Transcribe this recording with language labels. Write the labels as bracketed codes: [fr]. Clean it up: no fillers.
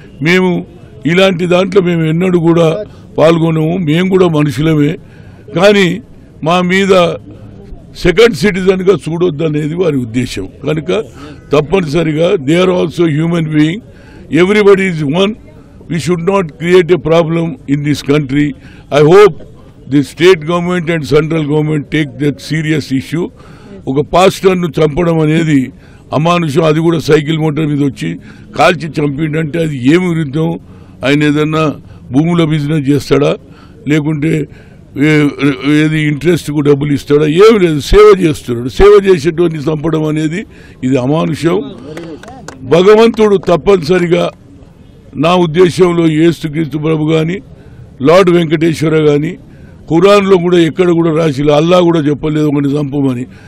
[te] మేము ఇలాంటి దాంట్లో మేము ఎన్నడూ కూడా పాల్గొనము, మేము కూడా మనుషులమే, కానీ మా మీద సెకండ్ సిటిజన్గా చూడొద్దనేది వారి ఉద్దేశం. కనుక తప్పనిసరిగా [en] They are also human being, everybody is one. We should not create a problem in this country. I hope the state government and central government take that serious issue. [te] ఒక పాస్టర్ను చంపడం అనేది అమానుషం. అది కూడా సైకిల్ మోటార్ మీద వచ్చి కాల్చి చంపిండంటే అది ఏమి విరుద్ధం? ఆయన ఏదన్నా భూముల బిజినెస్ చేస్తాడా, లేకుంటే ఏది ఇంట్రెస్ట్కు డబ్బులు ఇస్తాడా, ఏమి లేదు, సేవ చేస్తున్నాడు. సేవ చేసేటువంటి చంపడం అనేది ఇది అమానుషం. భగవంతుడు తప్పనిసరిగా నా ఉద్దేశంలో యేసుక్రీస్తు ప్రభు కానీ లార్డ్ వెంకటేశ్వర కానీ ఖురాన్లో కూడా ఎక్కడ కూడా రాసిలే, అల్లా కూడా చెప్పలేదు ఒకటి చంపమని.